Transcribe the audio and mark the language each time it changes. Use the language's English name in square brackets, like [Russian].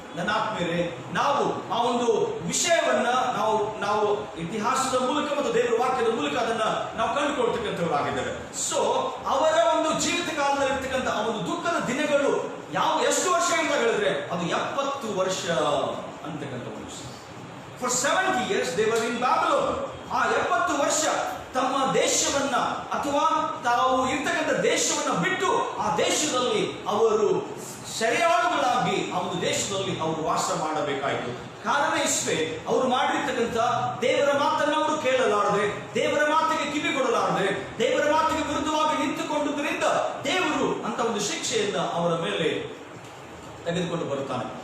[Kannada] ನನ್ನ ಆತ್ಮೀಯರೇ, ನಾವು ಆ ಒಂದು ವಿಷಯವನ್ನ ನಾವು ಇತಿಹಾಸದ ಮೂಲಕ ಮತ್ತು ದೇವರ ವಾಕ್ಯದ ಮೂಲಕ ಅದನ್ನ ನಾವು ಕಂಡುಕೊಳ್ತಕ್ಕಂಥವರಾಗಿದ್ದೇವೆ. ಸೊ ಅವರ ಒಂದು ಜೀವಿತ ಕಾಲದಲ್ಲಿ ಇರ್ತಕ್ಕಂಥ ಆ ಒಂದು ದುಃಖದ ದಿನಗಳು ಎಷ್ಟು ವರ್ಷ ಅಂತ ಹೇಳಿದ್ರೆ ಅದು 70 ವರ್ಷ ಅಂತಕ್ಕಂಥ ವಿಷಯ. [English] For 70 years they were in Babylon. [Kannada] ಆ 70 ವರ್ಷ ತಮ್ಮ ದೇಶವನ್ನ ಅಥವಾ ತಾವು ಇರ್ತಕ್ಕಂಥ ದೇಶವನ್ನ ಬಿಟ್ಟು ಆ ದೇಶದಲ್ಲಿ ಅವರು ಸೆರೆಯಾಳುಗಳಾಗಿ ಆ ಒಂದು ದೇಶದಲ್ಲಿ ಅವರು ವಾಸ ಮಾಡಬೇಕಾಯಿತು. ಕಾರಣ ಇಷ್ಟೇ, ಅವರು ಮಾಡಿರ್ತಕ್ಕಂಥ ದೇವರ ಮಾತನ್ನು ಅವರು ಕೇಳಲಾರದೆ, ದೇವರ ಮಾತಿಗೆ ಕಿವಿ ಕೊಡಲಾರದೆ, ದೇವರ ಮಾತಿಗೆ ವಿರುದ್ಧವಾಗಿ ನಿಂತುಕೊಂಡುದರಿಂದ ದೇವರು ಅಂತ ಒಂದು ಶಿಕ್ಷೆಯನ್ನ ಅವರ ಮೇಲೆ ತೆಗೆದುಕೊಂಡು ಬರುತ್ತಾನೆ.